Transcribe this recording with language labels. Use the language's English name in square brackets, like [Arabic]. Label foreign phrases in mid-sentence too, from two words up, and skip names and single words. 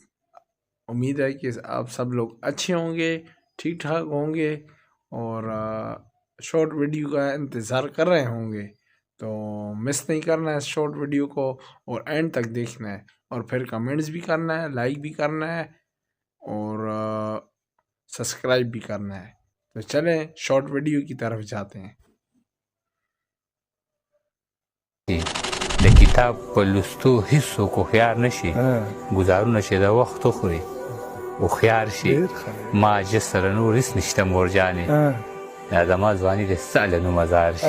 [Hindi] उम्मीद है कि आप सब लोग अच्छे होंगे, ठीक ठाक होंगे और [English] short video [Hindi] का इंतज़ार कर रहे होंगे। तो मिस नहीं करना है इस [English] short video [Hindi] को और एंड तक देखना है और फिर कमेंट्स भी करना है, लाइक भी करना है और सब्सक्राइब भी करना है। तो चलें [English] short video [Hindi] की तरफ जाते हैं। [Pashto] د کتاب په لوستو هیڅوک هوښیار نشي ګزارونه چې د وخت وخوري هوښیار شي ما جسره نور هیڅ نشته مورجانې دا زما ځواني د ستا له نومه زار شي